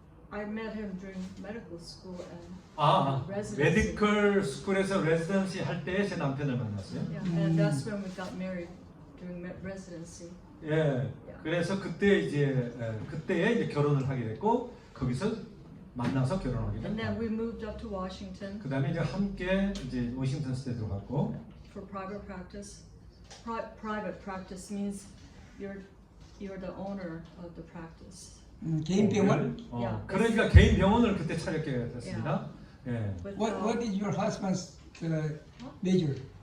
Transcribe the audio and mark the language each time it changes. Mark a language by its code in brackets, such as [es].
[en] I met him during medical school and residency. [ko] 메디컬 스쿨에서 레지던시 할 때 제 남편을 만났어요. [en] Yeah, and that's when we got married during residency. [ko] 예. 그래서 그때에 이제 결혼을 하게 됐고 거기서 만나서 결혼하게 [en] And then [ko] 됐고. [en] we moved up to Washington [ko] 그다음에 이제 함께 이제 워싱턴 스테이트로 갔고. [en] for private practice. Private practice means you're the owner of the practice. [ko] 개인 병원? [en] Yeah. [ko] 그러니까 개인 병원을 그때 차렸게 됐습니다. 예. [en] With, What is your husband's major?